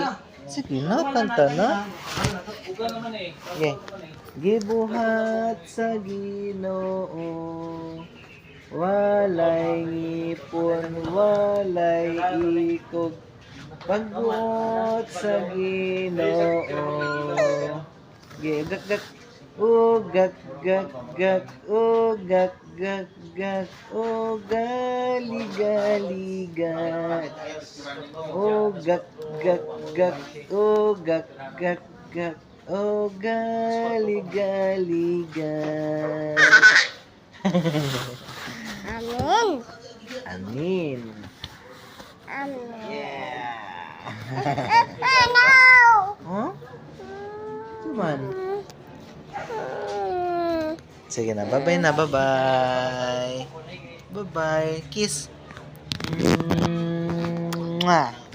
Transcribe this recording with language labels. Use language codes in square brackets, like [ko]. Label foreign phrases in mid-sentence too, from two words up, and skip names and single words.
[ceb] Sige na, kanta na. Okay. Gibuhat sa Ginoo, walay ngipon, walay ikog. Pagbuot sa Ginoo. Gak gak gak gak gak gak gak gak gali gali gak gak gak gak gak gak gak gali gali gak. Amin. Amin. Amin. Yeah. No. Huh? Cuman. Sige na, bye-bye na, bye-bye. Bye-bye. Kiss. Mwah.